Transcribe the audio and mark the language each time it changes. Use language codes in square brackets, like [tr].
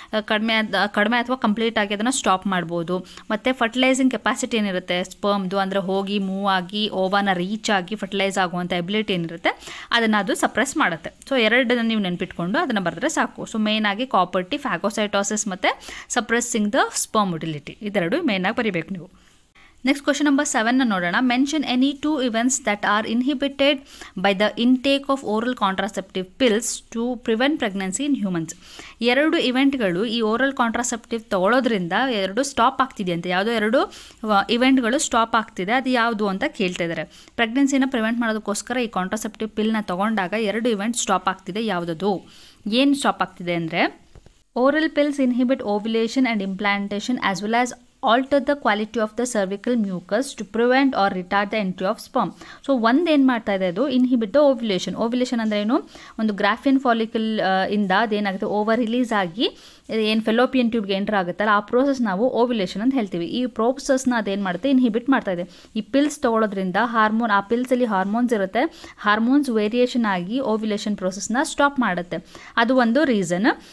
[kn] ಕಡಿಮೆ ಅಥವಾ ಕಂಪ್ಲೀಟಾಗಿ ಅದನ್ನು ಸ್ಟಾಪ್ ಮಾಡ್ಬೋದು. ಮತ್ತು ಫರ್ಟಿಲೈಸಿಂಗ್ ಕೆಪಾಸಿಟಿ ಏನಿರುತ್ತೆ ಸ್ಪರ್ಮ್ದು, ಅಂದರೆ ಹೋಗಿ ಮೂವ್ ಆಗಿ ಓವನ ರೀಚ್ ಆಗಿ ಫರ್ಟಿಲೈಸ್ ಆಗುವಂಥ ಎಬಿಲಿಟಿ ಏನಿರುತ್ತೆ ಅದನ್ನು ಅದು ಸಪ್ರೆಸ್ ಮಾಡುತ್ತೆ. ಸೊ 2 ನೀವು ನೆನ್ಪಿಟ್ಕೊಂಡು ಅದನ್ನು ಬರೆದ್ರೆ ಸಾಕು. ಸೊ ಮೇಯ್ನಾಗಿ ಕಾಪರ್ ಟೀ, ಫ್ಯಾಗೋಸೈಟೋಸಿಸ್ ಮತ್ತು ಸಪ್ರೆಸ್ಸಿಂಗ್ ದ ಸ್ಪರ್ಮ್ ಮೊಟಿಲಿಟಿ, ಇದೆರಡು ಮೇಯ್ನಾಗಿ ಬರೀಬೇಕು ನೀವು. ನೆಕ್ಸ್ಟ್ ಕ್ವಶನ್ ನಂಬರ್ 7 ನೋಡೋಣ. [en] Mention any 2 events that are inhibited by the intake of oral contraceptive pills to prevent pregnancy in humans. [kn] 2 ಇವೆಂಟ್ಗಳು ಈ ಓರಲ್ ಕಾಂಟ್ರಾಸೆಪ್ಟಿವ್ ತಗೊಳ್ಳೋದ್ರಿಂದ 2 ಸ್ಟಾಪ್ ಆಗ್ತಿದೆ ಅಂತ. ಯಾವುದೋ 2 ಇವೆಂಟ್ಗಳು ಸ್ಟಾಪ್ ಆಗ್ತಿದೆ, ಅದು ಯಾವುದು ಅಂತ ಕೇಳ್ತಾ ಇದ್ದಾರೆ. ಪ್ರೆಗ್ನೆನ್ಸಿನ ಪ್ರಿವೆಂಟ್ ಮಾಡೋದಕ್ಕೋಸ್ಕರ ಈ ಕಾಂಟ್ರಾಸೆಪ್ಟಿವ್ ಪಿಲ್ನ ತಗೊಂಡಾಗ 2 ಇವೆಂಟ್ ಸ್ಟಾಪ್ ಆಗ್ತಿದೆ. ಯಾವುದದು, ಏನು ಸ್ಟಾಪ್ ಆಗ್ತಿದೆ ಅಂದರೆ, [en] Oral pills inhibit ovulation and implantation as well as alter the quality of the cervical mucus to prevent or retard the entry of sperm. [kn] So ಏನು ಮಾಡ್ತಾ ಇದೆ, ಅದು ಇನ್ಹಿಬಿಟ್ ದ ಓವ್ಯುಲೇಷನ್. ಓವ್ಯುಲೇಷನ್ ಅಂದರೆ ಏನು, ಒಂದು ಗ್ರಾಫಿಯನ್ ಫಾಲಿಕಲ್ ಇಂದ ಅದೇನಾಗುತ್ತೆ, over release ಆಗಿ ಏನು ಫೆಲೋಪಿಯನ್ ಟ್ಯೂಬ್ಗೆ ಎಂಟರ್ ಆಗುತ್ತಲ್ಲ, ಆ ಪ್ರೋಸೆಸ್ ನಾವು ಓವ್ಯುಲೇಷನ್ ಅಂತ ಹೇಳ್ತೀವಿ. ಈ ಪ್ರೋಸೆಸ್ನ ಅದೇನು ಮಾಡುತ್ತೆ, ಇನ್ಹಿಬಿಟ್ ಮಾಡ್ತಾ ಇದೆ. ಈ ಪಿಲ್ಸ್ ತೊಗೊಳೋದ್ರಿಂದ ಹಾರ್ಮೋನ್, ಆ ಪಿಲ್ಸಲ್ಲಿ ಹಾರ್ಮೋನ್ಸ್ ಇರುತ್ತೆ, ಹಾರ್ಮೋನ್ಸ್ ವೇರಿಯೇಷನ್ ಆಗಿ ಓವ್ಯುಲೇಷನ್ ಪ್ರೋಸೆಸ್ನ ಸ್ಟಾಪ್ ಮಾಡುತ್ತೆ. ಅದು ಒಂದು ರೀಸನ್.